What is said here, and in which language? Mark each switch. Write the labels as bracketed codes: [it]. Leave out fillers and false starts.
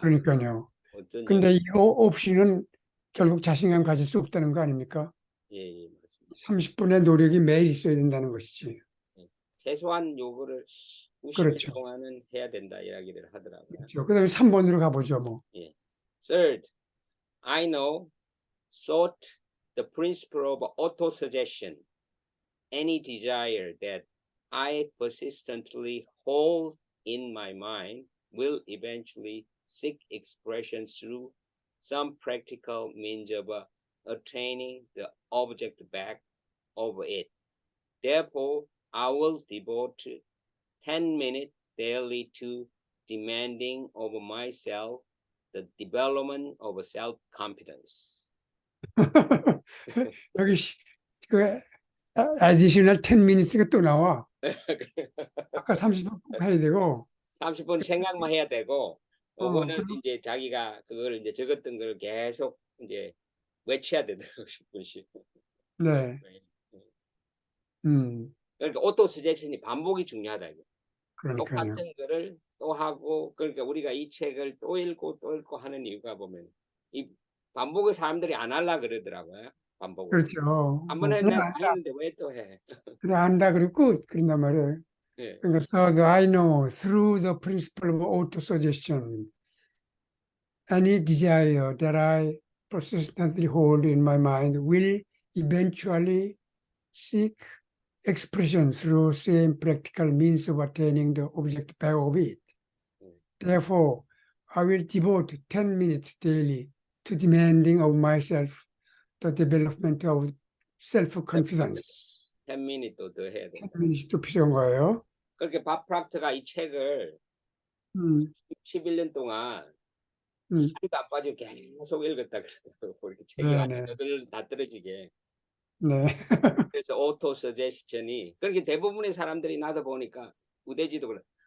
[ko] 그러니까요. 어떤 근데 영역 이거 없이는 결국 자신감 가질 수 없다는 거 아닙니까? 예, 예, 맞습니다. 30분의 노력이 매일 있어야 된다는 것이지. 예. 최소한 요거를 90일 그렇죠. 동안은 해야 된다 이야기를 하더라고요. 그렇죠. 그다음에 3번으로 가보죠, 뭐. 예. [en] Third, I know sought the principle of auto-suggestion. Any desire that I persistently hold in my mind will eventually seek expression through some practical means of attaining the object back of it. Therefore, I will devote 10 minutes daily to demanding of myself the development of self-confidence. [ko] 여기 그 [en] additional 10 minutes [ko] 가 또 나와. 아까 30분 꼭 해야 되고. 30분 생각만 해야 되고, 그거는 그리고 이제 자기가 그걸 이제 적었던 걸 계속 이제 외쳐야 되더라고, 10분씩. 네, 그러니까 오토 서제션이 반복이 중요하다. 이거. 그러니까요. 똑같은 거를 또 하고, 그러니까 우리가 이 책을 또 읽고 하는 이유가 보면, 이 반복을 사람들이 안 하려 그러더라고요. 반복을. 그렇죠. 한 번에 그냥 내가 다 안다, 했는데 왜 또 해? 그래 안다 그리고 끝 그런단 말이에요. 예. 그러니까 [en] so that I know through the principle of auto-suggestion any desire that I persistently hold in my mind will eventually seek expression through same practical means of attaining the object back of it. Therefore, I will devote 10 minutes daily to demanding of myself the development of self-confidence. [ko] 10미니트 더 해야 된다. [en] 10 minutes [ko] 도 필요한 거예요. 그렇게 밥 프락트가 이 책을 음, 11년 동안 음. 하루도 안 빠지고 계속 읽었다 그러더라고요. 이렇게 책이 네, 완전 네. 다 떨어지게. 네. 그래서 오토 서제스션이 그렇게 대부분의 사람들이 나도 보니까 우대지도 그래.